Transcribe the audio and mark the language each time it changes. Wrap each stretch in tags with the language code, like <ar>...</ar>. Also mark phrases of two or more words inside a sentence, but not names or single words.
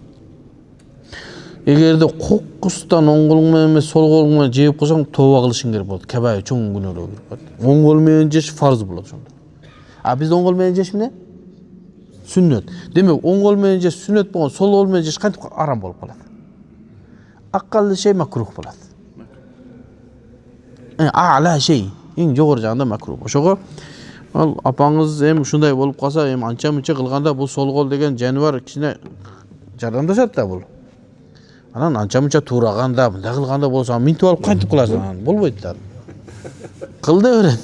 <ky>Эгерде кокустан оң колуң менен эмес сол колуң менен жеп койсоң, тооба кылышың керек болот. Кабай чоң күнөөлөр кирип калат. Оң кол менен жеш фарз болот ошондо. Бизде оң кол менен жеш эмне? Сүннөт. Демек, оң кол менен жеш сүннөт болгон, сол кол менен жеш кантип арам болуп калат?</ky> <ar>أقل شيء</ar> <ky>макрух болот.</ky> <ar>أعلى شيء,</ar> <ky>эң жогору жагында макрух. Ошого ал апаңыз ушундай болуп калса, анча-мынча кылганда бул сол кол деген жаныбар кичине жардамдашат да бул. Анан анча-мынча туураганда, мындай кылганда болсо, минтип алып кантип кыласың? Болбойт да. Кыл да берет.</ky>